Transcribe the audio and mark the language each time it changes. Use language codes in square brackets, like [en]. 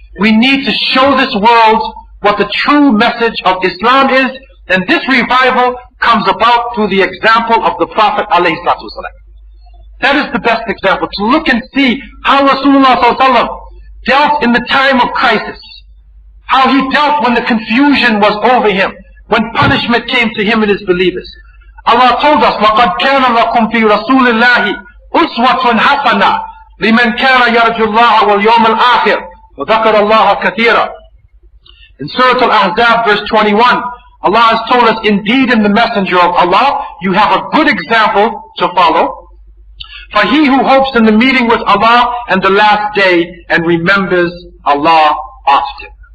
[en] We need to show this world what the true message of Islam is, and this revival comes about through the example of the Prophet ﷺ. That is the best example, to look and see how Rasulullah ﷺ dealt in the time of crisis, how he dealt when the confusion was over him, when punishment came to him and his believers. Allah told us, [ar] لَقَدْ كَانَ لَكُمْ فِي رَسُولِ اللَّهِ أُسْوَةٌ حَسَنَةٌ لِمَنْ كَانَ يَرْجُو اللَّهَ وَالْيَوْمَ الْآخِرَ وَذَكَرَ اللَّهَ كَثِيرًا. [en] In Surah Al-Ahzab verse 21, Allah has told us, indeed in the Messenger of Allah, you have a good example to follow. For he who hopes in the meeting with Allah and the last day and remembers Allah often.